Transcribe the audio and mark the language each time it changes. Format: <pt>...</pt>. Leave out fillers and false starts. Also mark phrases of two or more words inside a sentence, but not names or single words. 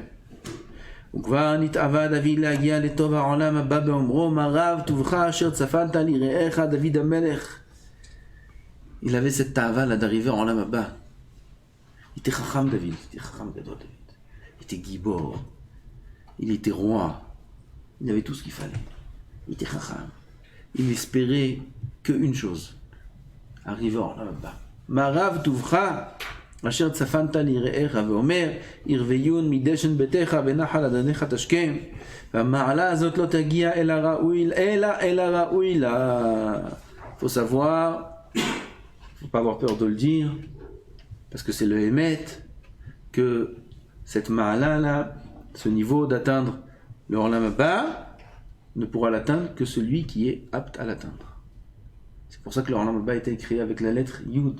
<fr>Il avait cette tava là d'arriver en</fr> <he>עולם הבא.</he> <fr>Il était chacham David, il était</fr> <he>חכם גדול</he> <fr>David. Il était gibor, il était roi, il avait tout ce qu'il fallait. Il était chacham. Il espérait qu'une chose, arriver en</fr> <he>עולם הבא. מה רב טובך אשר צפנת ליראיך ואומר ירוויון מדשן ביתך ונחל אדניך תשכם והמעלה הזאת לא תגיע אלא ראוי לה.</he> <fr>Faut savoir, faut pas avoir peur de le dire parce que c'est le Hémet que cette ma'ala là, ce niveau d'atteindre le</fr> <he>עולם הבא</he> <fr>ne pourra l'atteindre que celui qui est apte à l'atteindre. C'est pour ça que le</fr> <he>עולם הבא</he> <fr>a été créé avec la lettre Yud.</fr>